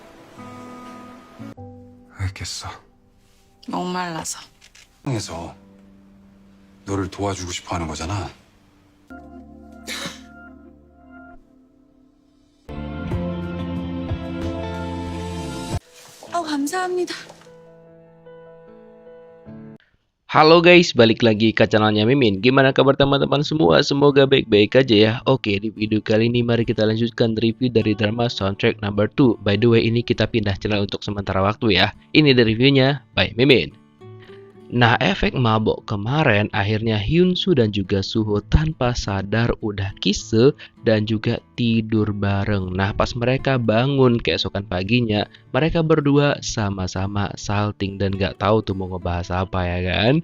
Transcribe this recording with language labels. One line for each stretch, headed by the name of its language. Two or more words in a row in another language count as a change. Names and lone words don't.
Korean: 알겠어. 목말라서. 해서 너를 도와주고 싶어 하는 거잖아. 감사합니다.
Indonesian: Halo guys, balik lagi ke channelnya Mimin. Gimana kabar teman-teman semua? Semoga baik-baik aja ya. Oke, di video kali ini mari kita lanjutkan review dari drama Soundtrack Number 2.
English: By the way,
Indonesian: ini kita pindah channel untuk sementara waktu ya. Ini dari reviewnya by Mimin. Nah, efek mabok kemarin akhirnya Hyunsu dan juga Suho tanpa sadar udah kisse dan juga tidur bareng. Nah, pas mereka bangun keesokan paginya, mereka berdua sama-sama salting dan gak tahu tuh mau ngebahas apa ya kan.